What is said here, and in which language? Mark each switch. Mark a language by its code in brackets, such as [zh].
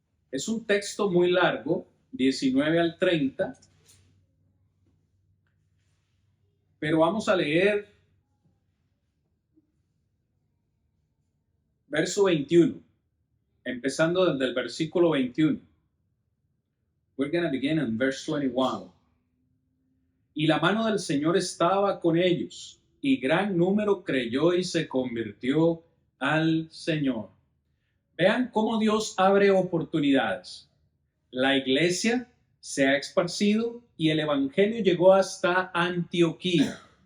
[es] Es un texto muy largo, 19 al 30. Pero vamos a leer verso 21, empezando desde el versículo 21. [en] We're going to begin in verse 21. [es] Y la mano del Señor estaba con ellos, y gran número creyó y se convirtió al Señor. Vean cómo Dios abre oportunidades. La iglesia se ha esparcido y el evangelio llegó hasta Antioquía.